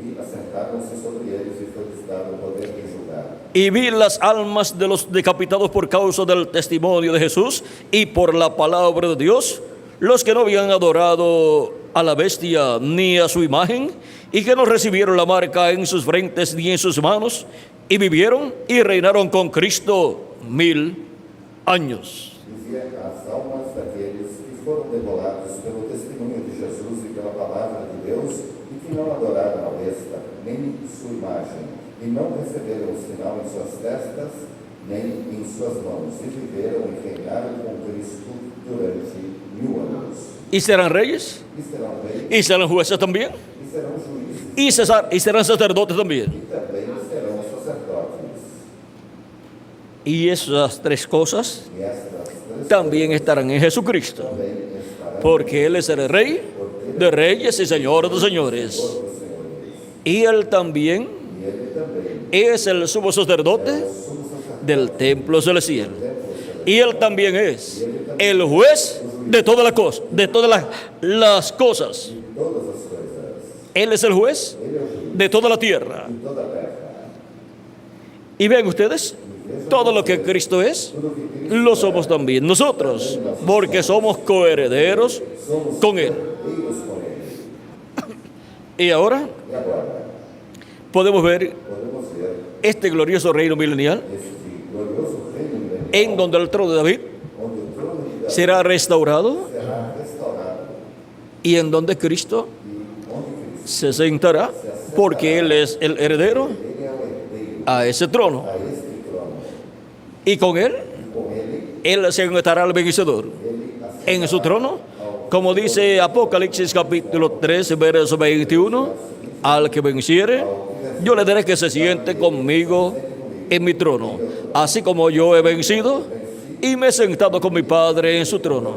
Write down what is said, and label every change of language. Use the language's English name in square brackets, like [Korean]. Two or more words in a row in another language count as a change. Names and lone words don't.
[Spanish] Y vi las almas de los decapitados por causa del testimonio de Jesús y por la palabra de Dios, los que no habían adorado a la bestia ni a su imagen, y que no recibieron la marca en sus frentes ni en sus manos, y vivieron y reinaron con Cristo 1000 años. [Portuguese] Dizia as almas daqueles que foram degolados pelo testemunho de Jesus e pela palavra de Deus, e que não adoraram a besta, nem sua imagem, e não receberam o sinal em suas testas, nem em suas mãos, e viveram e reinaram com Cristo durante 1000 anos. [Spanish] Y serán reyes, [Portuguese] E serão reis, [Spanish] y serán jueces también, [Portuguese] e serão juízes, [Spanish] y serán sacerdotes también. [Portuguese] e também serão sacerdotes. [Spanish] Y esas 3 cosas [Portuguese] E estas 3 [Spanish] también estarán en Jesucristo, [Portuguese] também estarão [Spanish] porque Él es el Rey de reyes y Señor de señores. [Portuguese] os senhores. [Spanish] Y Él también [Portuguese] E ele também [Spanish] es el sumo sacerdote [Portuguese] sumo sacerdote [Spanish] del templo celestial. Y Él también es el juez de todas las cosas, de todas las cosas. [Portuguese] de todas as coisas. [Spanish] Él es el juez [Portuguese] Ele é o juiz [Spanish] de toda la tierra. [Portuguese] de toda a terra. [Spanish] Y vean ustedes, todo lo que Cristo es, lo somos también nosotros, porque somos coherederos con Él. [Portuguese] Herdeiros com ele. [Spanish] Y ahora [Portuguese] E agora, [Spanish] podemos ver [Portuguese] podemos ver [Spanish] este glorioso reino milenial, [Portuguese] este glorioso reino milenial, [Spanish] en donde el trono de David [Portuguese] onde o trono de Davi [Spanish] será restaurado [Portuguese] será restaurado [Spanish] y en donde Cristo [Portuguese] e onde Cristo [Spanish] se sentará, porque Él es el heredero [Portuguese] ele é o herdeiro [Spanish] a ese trono. [Portuguese] a este trono. [Spanish] Y con Él, [Portuguese] E com ele, [Spanish] Él se sentará al vencedor en su trono, como dice Apocalipsis capítulo 3, verso 21, al que venciere, yo le daré que se siente conmigo en mi trono, así como yo he vencido y me he sentado con mi Padre en su trono.